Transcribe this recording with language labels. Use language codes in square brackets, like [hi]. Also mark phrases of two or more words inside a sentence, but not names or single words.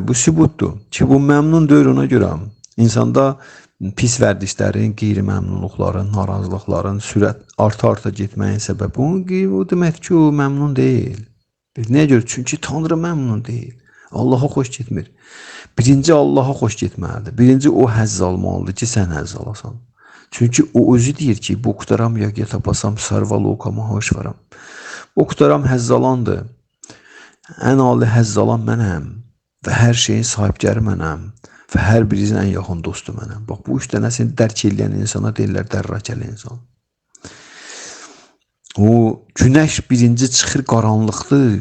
[az] Bu sübutdur ki, bu məmnun deyil ona görə. İnsanda pis vərdişlərin, qeyri-məmnunluqların, narazılıqların sürət arta-arta getməyin səbəbi o demək ki, o məmnun deyil. Nəyə görə? Çünki Tanrı məmnun deyil. Allaha xoş getmir. Birinci Allaha xoş getməlidir. Birinci o həzz almalıdır ki, sən həzz alasan. Çünki o özü deyir ki, [sa] भोक्तारं यज्ञ तपसां सर्वलोक महेश्वरम्. [az] Boktaram həzz alandır. Ən ali həzz alan mənəm və hər şeyin sahibkarı mənəm və hər birinizin ən yaxın dostu mənəm. Bax, bu üç dənəsini dərk eləyən insana deyirlər dərrakəli insan. O günəş birinci çıxır qaranlıqdır.